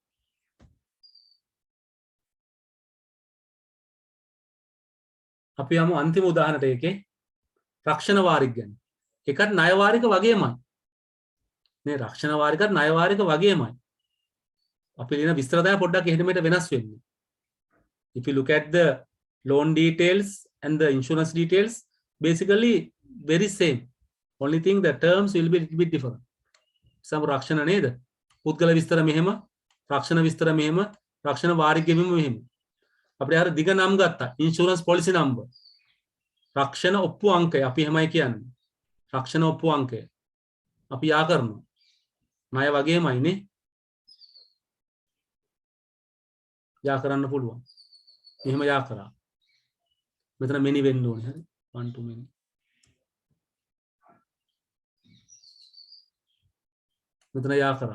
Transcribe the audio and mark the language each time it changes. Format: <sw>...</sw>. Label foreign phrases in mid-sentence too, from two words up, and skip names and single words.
<si>අපි යමු අන්තිම උදාහරණයට ඒකේ රක්ෂණ වාරික ගැන. ඒකත් ණය වාරික වගේමයි. මේ රක්ෂණ වාරිකත් ණය වාරික වගේමයි. අපි ලියන විස්තර තමයි පොඩ්ඩක් එහෙම මෙහෙට වෙනස් වෙන්නේ.</si> <en>If you look at the loan details and the insurance details, basically very same. Only thing the terms will be a little bit different.</en> <si>Some රක්ෂණ නේද? පුද්ගල විස්තර මෙහෙම, රක්ෂණ විස්තර මෙහෙම, රක්ෂණ වාරික ගෙවීම මෙහෙම. අපිට අර දිග නම් ගත්තා.</si> <en>insurance policy number.</en> <si>රක්ෂණ ඔප්පු අංකය අපි එහෙමයි කියන්නේ. රක්ෂණ ඔප්පු අංකය. අපි යා කරනවා. ණය වගේමයි නේ. යා කරන්න පුළුවන්. මෙහෙම යා කරා. මෙතන many වෙන්න ඕනේ. හරි.</si> <en>1 to many.</en> <si>මෙතන යා කරා.</si>